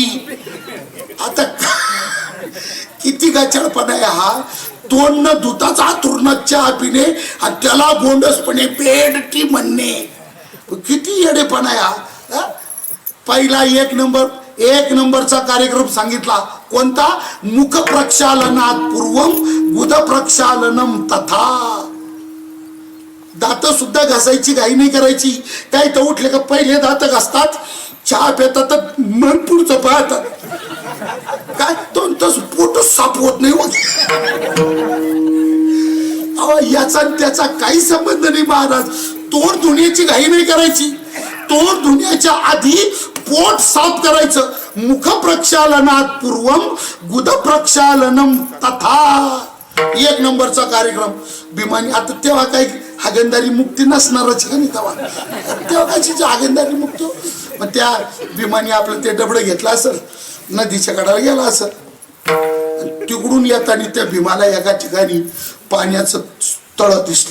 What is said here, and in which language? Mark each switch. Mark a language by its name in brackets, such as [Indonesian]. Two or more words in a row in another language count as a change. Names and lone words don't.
[Marathi] आता किती गचळपणा आहे हा. तोंड न धुताच आथुरणात चहा पिणे आणि त्याला गोंडसपणे [English] bed tea [Marathi] म्हणणे. किती येडेपणा आहे हा. पहिला 1 नंबरचा कार्यक्रम सांगितला कोणता. [Sanskrit] मुख प्रक्षालनात पूर्वम गुद प्रक्षालनम तथा. [Marathi] दात सुद्धा घासायची घाई नाही करायची. काय तर उठले का पहिले दात घासतात चहा पितात मन पुढचं पाहतात. काय दोन तास पोट साफ होत नाही होत. याचा त्याचा काही संबंध नाही महाराज. तोंड धुण्याची घाई नाही करायची. तोंड धुण्याच्या आधी पोट साफ करायचं. [Sanskrit] मुख प्रक्षालनात पूर्वम गुद प्रक्षालनम तथा. [Marathi] 1 नंबरचा कार्यक्रम. भीमानी आता तेव्हा काही हागंदारी मुक्ती नसणारच का नाही तेव्हा कशाची हागंदारी मुक्ती. मग त्या भीमानी आपलं ते डबडं घेतलं असेल नदीच्या कडाला गेला असेल. तिकडून येताना त्या भीमाला एका ठिकाणी पाण्याचं तळ दिसलं.